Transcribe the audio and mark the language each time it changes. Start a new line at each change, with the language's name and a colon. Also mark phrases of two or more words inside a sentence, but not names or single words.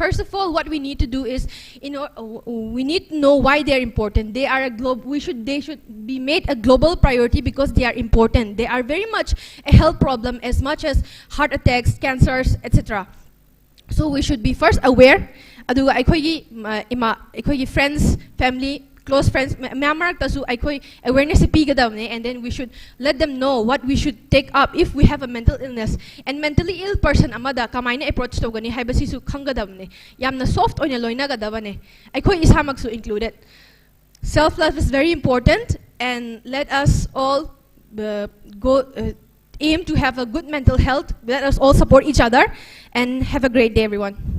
English: First of all, what we need to do is we need to know why they are important. They are they should be made a global priority because they are important. They are very much a health problem as much as heart attacks, cancers, etc. So we should be first aware.
Manipuri: Aduga aikogi
English: friends, family, close friends, awareness and then we should let them know what we should take up if we have a mental illness. And mentally ill person
Manipuri: amada kamaina approach to gani haibasisu khangadamne yamna soft oina loina gadabane aikoi isamaksu included.
English: Self-love is very important, and let us all aim to have a good mental health. Let us all support each other, and have a great day, everyone.